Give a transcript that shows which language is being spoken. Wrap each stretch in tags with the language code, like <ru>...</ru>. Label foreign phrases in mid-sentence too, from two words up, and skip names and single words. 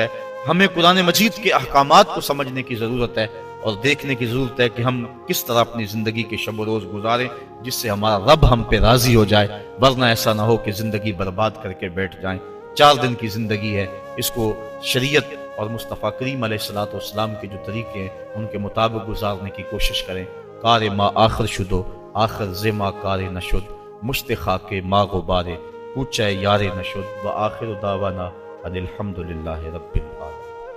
<ur>ہمیں قرآن مجید کے احکامات کو سمجھنے کی ضرورت ہے اور دیکھنے کی ضرورت ہے کہ ہم کس طرح اپنی زندگی کے شب و روز گزاریں جس سے ہمارا رب ہم پہ راضی ہو جائے. ورنہ ایسا نہ ہو کہ زندگی برباد کر کے بیٹھ جائیں. 4 دن کی زندگی ہے، اس کو شریعت اور مصطفیٰ کریم</ur> <ar>علیہ الصلوۃ والسلام</ar> <ur>کے جو طریقے ہیں ان کے مطابق گزارنے کی کوشش کریں.</ur> <fa>کار ما آخر شدو آخر زما کار نشد، مشت خاک ما غبارے پوچھے یار نشد،</fa> <ar>و آخر دعوانا ان الحمد للہ رب العالمین.</ar>